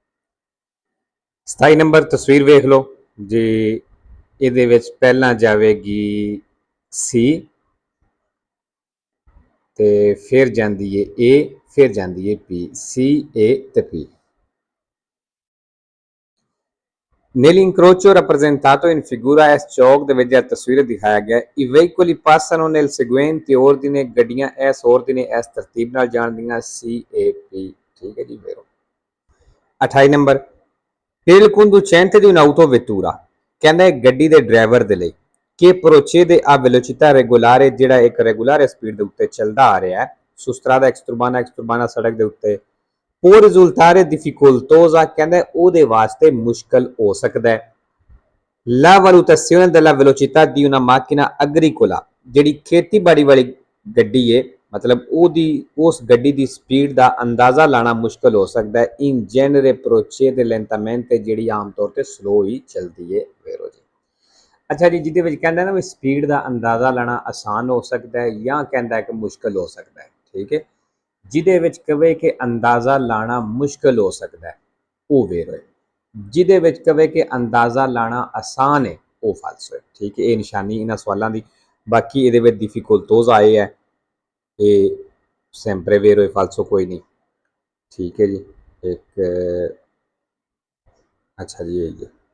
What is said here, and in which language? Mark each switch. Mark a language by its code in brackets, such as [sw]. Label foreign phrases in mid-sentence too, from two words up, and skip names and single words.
[pa] 27 ਨੰਬਰ ਤਸਵੀਰ ਵੇਖ ਲਓ ਜੀ ਇਹਦੇ ਵਿੱਚ ਪਹਿਲਾਂ ਜਾਵੇਗੀ ਸੀ ਤੇ ਫਿਰ ਜਾਂਦੀ ਹੈ ਏ ਫਿਰ ਜਾਂਦੀ ਹੈ ਪੀ ਸੀ ਏ ਤੇ ਪੀ [it] Nell'incrocio rappresentato in figura [pa] ਇਸ ਚੌਕ ਦੇ ਵਿੱਚ ਤਸਵੀਰ ਦਿਖਾਇਆ ਗਿਆ [it] i veicoli passano nel seguente ordine [pa] ਗੱਡੀਆਂ ਇਸ ordine ਇਸ ਤਰਤੀਬ ਨਾਲ ਜਾਣਦੀਆਂ C A P ਠੀਕ ਹੈ ਜੀ vero 28 ਨੰਬਰ [it] per il conducente di un'autovettura [pa] ਕਹਿੰਦਾ ਹੈ ਗੱਡੀ ਦੇ ਡਰਾਈਵਰ ਦੇ ਲਈ [it] che procede a velocità regolare [pa] ਜਿਹੜਾ ਇੱਕ ਰੈਗੂਲਰ ਸਪੀਡ ਦੇ ਉੱਤੇ ਚੱਲਦਾ ਆ ਰਿਹਾ ਹੈ [it] su strada exturbana [pa] ਸੜਕ ਦੇ ਉੱਤੇ [it] può risultare difficoltosa [pa] ਕਹਿੰਦਾ ਉਹਦੇ ਵਾਸਤੇ ਮੁਸ਼ਕਲ ਹੋ ਸਕਦਾ ਹੈ [it] la valutazione della velocità di una macchina agricola [pa] ਜਿਹੜੀ ਖੇਤੀਬਾੜੀ ਵਾਲੀ ਗੱਡੀ ਹੈ ਮਤਲਬ ਉਹਦੀ ਉਸ ਗੱਡੀ ਦੀ ਸਪੀਡ ਦਾ ਅੰਦਾਜ਼ਾ ਲਾਣਾ ਮੁਸ਼ਕਲ ਹੋ ਸਕਦਾ ਹੈ [it] in genere procede lentamente [pa] ਜਿਹੜੀ ਆਮ ਤੌਰ ਤੇ ਸਲੋ ਹੀ ਚੱਲਦੀ ਹੈ ਵੇਰੋ ਜੀ ਅੱਛਾ ਜੀ ਜਿਹਦੇ ਵਿੱਚ ਕਹਿੰਦਾ ਨਾ ਵੀ ਸਪੀਡ ਦਾ ਅੰਦਾਜ਼ਾ ਲਾਣਾ ਆਸਾਨ ਹੋ ਸਕਦਾ ਹੈ ਜਾਂ ਕਹਿੰਦਾ ਹੈ ਕਿ ਮੁਸ਼ਕਲ ਹੋ ਸਕਦਾ ਹੈ ਠੀਕ ਹੈ ਜਿਹਦੇ ਵਿੱਚ ਕਵੇ ਕਿ ਅੰਦਾਜ਼ਾ ਲਾਣਾ ਮੁਸ਼ਕਲ ਹੋ ਸਕਦਾ ਹੈ ਉਹ ਵੇਰੋ ਹੈ ਜਿਹਦੇ ਵਿੱਚ ਕਵੇ ਕਿ ਅੰਦਾਜ਼ਾ ਲਾਣਾ ਆਸਾਨ ਹੈ ਉਹ ਫਾਲਸੋ ਹੈ ਠੀਕ ਹੈ ਇਹ ਨਿਸ਼ਾਨੀ ਇਹਨਾਂ ਸਵਾਲਾਂ ਦੀ ਬਾਕੀ ਇਹਦੇ ਵਿੱਚ [it] difficoltosa è [pa] ਹੈ ਇਹ [it] sempre vero [pa] ਹੈ ਫਾਲਸੋ ਕੋਈ ਨਹੀਂ ਠੀਕ ਹੈ ਜੀ ਇੱਕ ਅੱਛਾ ਜੀ ਇਹ